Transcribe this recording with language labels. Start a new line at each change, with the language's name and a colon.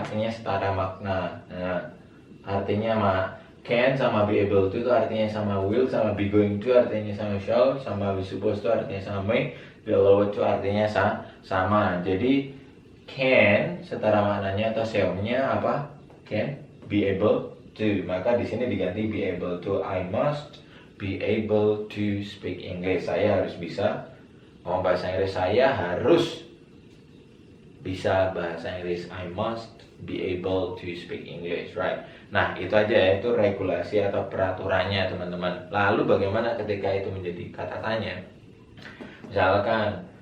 Indonesian: Artinya setara makna. Nah, artinya can sama be able to itu artinya sama, will sama be going to artinya sama, shall sama be supposed to artinya sama, may be allowed to artinya sama. Jadi can setara maknanya atau seomnya apa? Can, be able to. Maka di sini diganti be able to.
English: I must be able to speak English.
Indonesian: Saya harus bisa ngomong bahasa Inggris. Saya harus bisa bahasa Inggris.
English: I must be able to speak English, right?
Indonesian: Nah, itu aja ya, itu regulasi atau peraturannya teman-teman. Lalu bagaimana ketika itu menjadi kata tanya? Misalkan